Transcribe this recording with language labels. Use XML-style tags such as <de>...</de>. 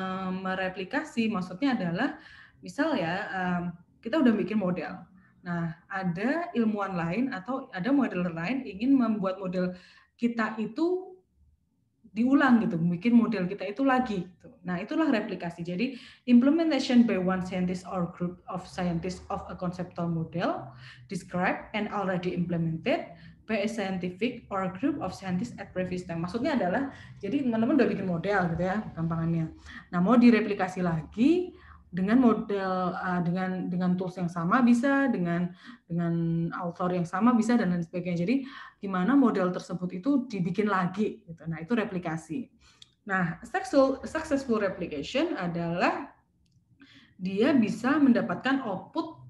<id>Mereplikasi maksudnya adalah misal ya kita udah bikin model. Nah, ada ilmuwan lain atau ada modeler lain ingin membuat model kita itu diulang gitu, bikin model kita itu lagi. Gitu. Nah, itulah replikasi.</id> <en>Jadi, implementation by one scientist or group of scientists of a conceptual model described and already implemented by a scientific or a group of scientists at previous time.</en> <id>Maksudnya adalah, jadi teman-teman udah bikin model gitu ya, gampangannya. Nah, mau direplikasi lagi dengan model dengan tools yang sama bisa, dengan author yang sama bisa dan lain sebagainya. Jadi di mana model tersebut itu dibikin lagi gitu. Nah, itu replikasi. Nah, successful replication adalah dia bisa mendapatkan output</id>